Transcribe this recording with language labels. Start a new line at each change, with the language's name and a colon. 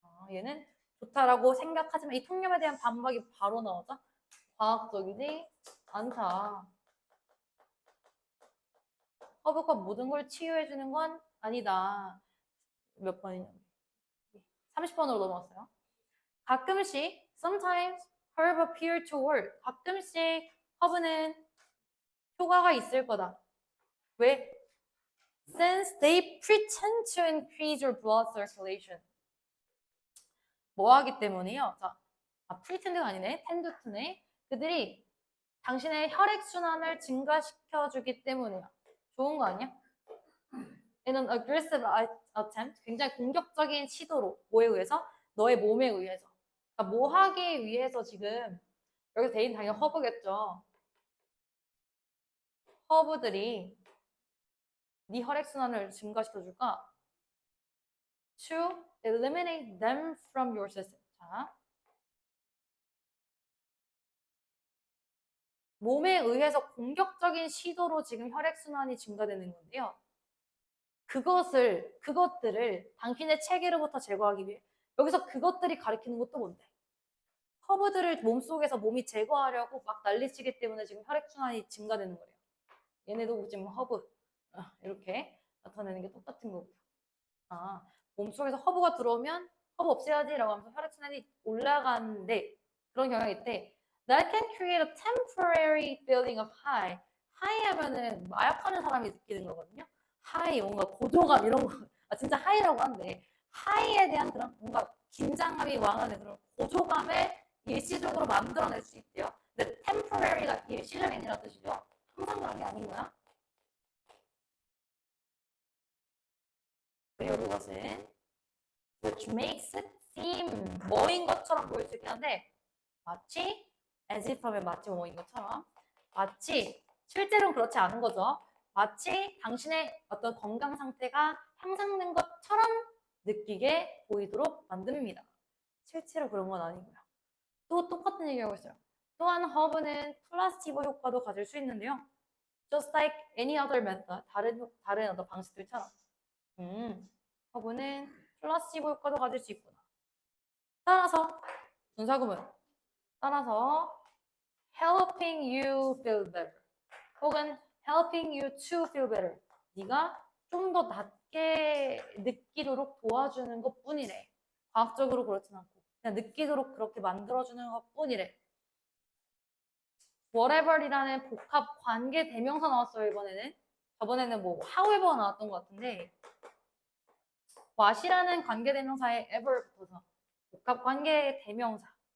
Korean: 얘는 좋다라고 생각하지만 이 통념에 대한 반박이 바로 나오죠. 과학적이지 않다. 허브가 모든 걸 치유해주는 건 아니다. 몇 번이냐? 30번으로 넘어왔어요. 가끔씩
English: sometimes herb appear to work.
Korean: 가끔씩 허브는 효과가 있을 거다. 왜?
English: Since they pretend to increase your blood circulation.
Korean: 뭐 하기 때문이요? 자, pretend가 아니네. tend to네. 그들이 당신의 혈액순환을 증가시켜주기 때문이야. 좋은 거 아니야?
English: In an aggressive attempt.
Korean: 굉장히 공격적인 시도로. 뭐에 의해서? 너의 몸에 의해서. 그러니까 뭐 하기 위해서 지금 여기서 대인 당연히 허브겠죠. 허브들이 네 혈액순환을 증가시켜줄까?
English: To eliminate them from your system.
Korean: 자, 몸에 의해서 공격적인 시도로 지금 혈액순환이 증가되는 건데요. 그것들을 당신의 체계로부터 제거하기 위해 여기서 그것들이 가리키는 것도 뭔데? 허브들을 몸속에서 몸이 제거하려고 막 난리치기 때문에 지금 혈액순환이 증가되는 거래요. 얘네도 지금 허브 이렇게 나타내는 게 똑같은 거고요. 몸속에서 허브가 들어오면 허브 없애야지라고 하면서 혈액순환이 올라가는데 그런 경향이 있대.
English: That can create a temporary feeling of high.
Korean: high 하면은 마약하는 사람이 느끼는 거거든요. high 뭔가 고조감 이런 거. 진짜 high라고 한데 high에 대한 그런 뭔가 긴장감이 왕하는 그런 고조감을 일시적으로 만들어낼 수 있대요. 근데 temporary가 일시적인이라는 뜻이죠. 항상 그런 게 아닌 거야. 그리고 그것은
English: which makes it seem
Korean: 뭐인 것처럼 보일 수 있긴 한데 마치
English: as if
Korean: 하면 마치 뭐인 것처럼 마치 실제로는 그렇지 않은 거죠. 마치 당신의 어떤 건강 상태가 향상된 것처럼 느끼게 보이도록 만듭니다. 실제로 그런 건 아니고요. 또 똑같은 얘기하고 있어요. 또한 허브는 플라시보 효과도 가질 수 있는데요.
English: Just like any other method,
Korean: 다른 어떤 방식들처럼. 허브는 플라시보 효과도 가질 수 있구나. 따라서 분사구문. 따라서
English: helping you feel better.
Korean: 혹은
English: helping you to feel better.
Korean: 네가 좀 더 낫게 느끼도록 도와주는 것 뿐이래. 과학적으로 그렇진 않고 그냥 느끼도록 그렇게 만들어주는 것 뿐이래. whatever이라는 복합 관계 대명사 나왔어요, 이번에는. 저번에는 뭐 however 나왔던 것 같은데 what이라는 관계 대명사에 ever 붙어서 복합 관계 대명사.